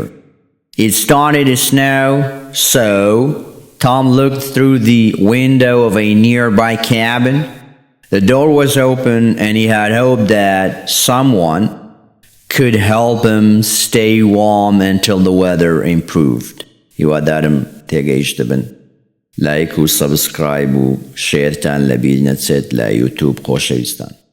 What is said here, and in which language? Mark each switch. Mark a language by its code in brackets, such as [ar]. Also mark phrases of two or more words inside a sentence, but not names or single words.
[en] It started to snow, so Tom looked through the window of a nearby cabin. The door was open, and he had hoped that someone could help him stay warm until the weather improved. [ckb] هیوادارم تێگەیشت بن. لایک و سەبسکرایب و شێرتان لەبیر نەچێت لە یوتیوب. خۆشەویستان.